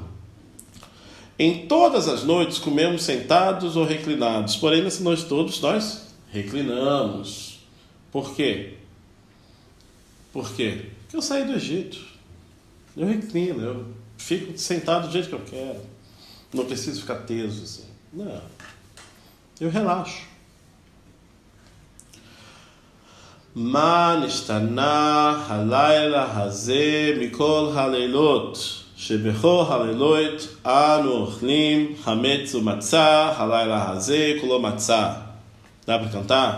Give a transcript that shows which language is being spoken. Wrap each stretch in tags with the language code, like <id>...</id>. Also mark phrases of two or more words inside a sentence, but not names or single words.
<pt>Em todas as noites comemos sentados ou reclinados, porém nessa noite todos nós reclinamos. Por quê? Porque eu saí do Egito. Eu reclino, eu fico sentado do jeito que eu quero. Não preciso ficar teso assim. Não. Eu relaxo.</pt> <he>מה נשתנה הלילה הזה מכל הלילות שבכל הלילות אנו אוכלים חמץ ומצה, הלילה הזה כולו מצה. דע בקנטה?</he>